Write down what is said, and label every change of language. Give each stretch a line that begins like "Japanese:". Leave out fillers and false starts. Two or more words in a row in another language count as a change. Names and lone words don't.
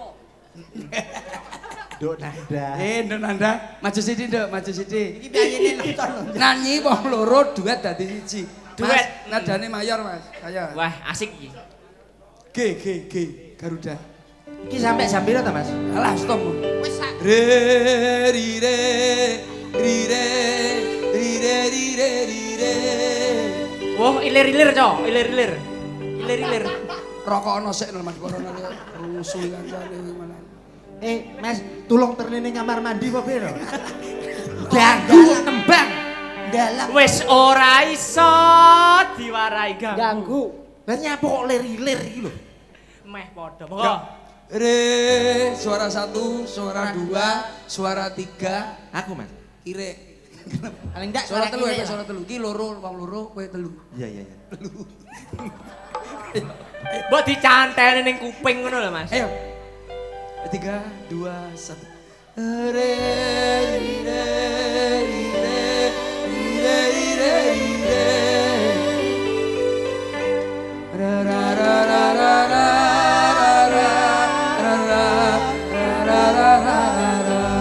Javanese: Nduk Nanda. Nduk Nanda, maju sithik nduk, maju sithik. Iki biyayene nonton lho. Nyanyi wong loro duet dadi siji. Duet. Mas, nadane mayor Mas. Ayo. Wah, asik iki. G Garuda. Iki sampe jam piro ta Mas? Alah stop. Wis sak Re ri re ri re ri re ri re ri re. Wah, ilir-ilir, Cok. Ilir-ilir. Ilir-ilir. Rokok ono sik Mas corona rusuh kancane mana. Mas, tulung ternene kamar mandi apa piro? ganggu nembang. Dalam Wis ora iso diwarai ganggu. Lah nyapa kok lir-ilir iki lho. Meh padha. Monggo. Re suara 1, suara 2, suara 3. Aku Mas. Kire. paling ndak Suara telu kiri ya, suara telu. Ki loro, wong loro, kowe telu. Iya. Mbok dicanteni ning kuping ngono lho, Mas. Ayo. 3, 2, 1. Re ri re ri re ri re ri re ri re. Ra ra ra ra ra ra ra ra ra ra ra ra ra.